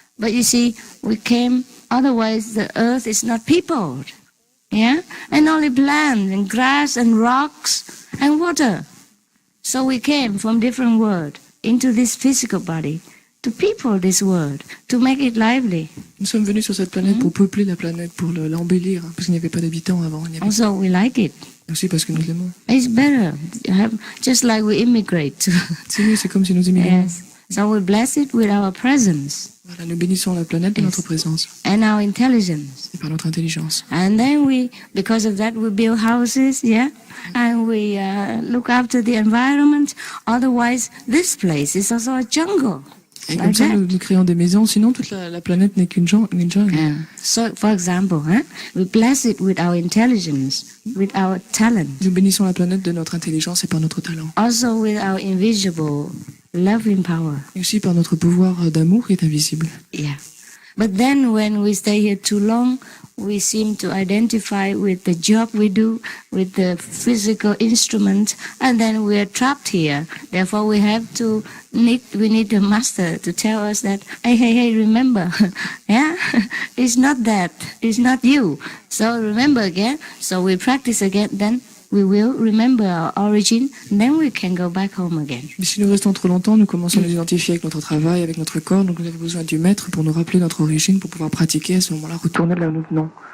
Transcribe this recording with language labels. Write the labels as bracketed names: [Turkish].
[English] But you see, we came, otherwise the earth is not peopled. Yeah? And only land and grass and rocks and water. So we came from different world into this physical body to people this world, to make it lively. [French] Nous sommes venus sur cette planète pour peupler la planète, pour l'embellir, parce qu'il n'y avait pas d'habitants avant. [English] Also, we like it. [French] Aussi parce que nous l'aimons. [English] It's better. Just like we immigrate. [French] C'est mieux, c'est comme si nous immigrons. [English] Yes. So we bless it with our presence [French] Voilà, nous bénissons la planète de notre présence [English] and our intelligence. [French] et par notre intelligence. [English] And then because of that, we build houses, yeah? And we look after the environment. Otherwise, this place is also a jungle. [French] Et comme ça, nous créons des maisons, sinon toute la planète n'est qu'une jungle. [English] Yeah. So, for example, we bless it with our intelligence, with our talent. [French] Nous bénissons la planète de notre intelligence et par notre talent. [English] Also with our invisible loving power. [French] Et aussi par notre pouvoir d'amour qui est invisible. [English] Yeah. But then when we stay here too long, we seem to identify with the job we do, with the physical instrument, and then we are trapped here. Therefore, we need a master to tell us that, hey, remember, yeah, it's not that, it's not you. So remember again. So we practice again, then we will remember our origin, and then we can go back home again. [French] Mais si nous restons trop longtemps, nous commençons à nous identifier avec notre travail, avec notre corps, donc nous avons besoin du maître pour nous rappeler notre origine, pour pouvoir pratiquer à ce moment-là, retourner là où nous venons.